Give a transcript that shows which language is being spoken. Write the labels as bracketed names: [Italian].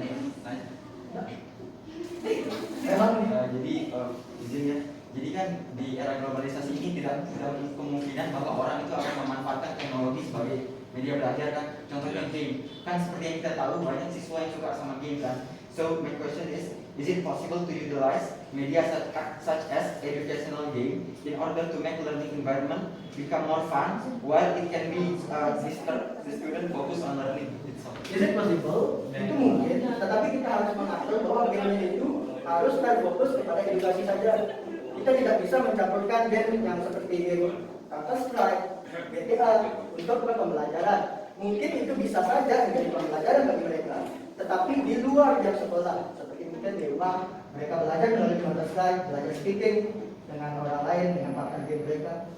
[Indonesian] Tanya. Memang Jadi izin ya. Jadi kan di era globalisasi ini tidak kemungkinan bahwa orang itu akan memanfaatkan teknologi sebagai media belajar kan. Contohnya game. Kan seperti yang kita tahu banyak siswa yang suka sama game kan. [English] So my question is it possible to utilize media such as educational game in order to make learning environment become more fun while it can be disturb the student focus on learning itself? is it possible? [Indonesian] Itu mungkin, tetapi kita harus mengatur bahwa game itu harus terfokus kepada edukasi saja. Kita tidak bisa mencampurkan game yang seperti game Counter-Strike, GTA untuk pembelajaran. Mungkin itu bisa saja menjadi pembelajaran bagi mereka, tetapi di luar jam sekolah, seperti mungkin di rumah mereka belajar melalui Counter-Strike, belajar speaking dengan orang lain, dengan partner game mereka.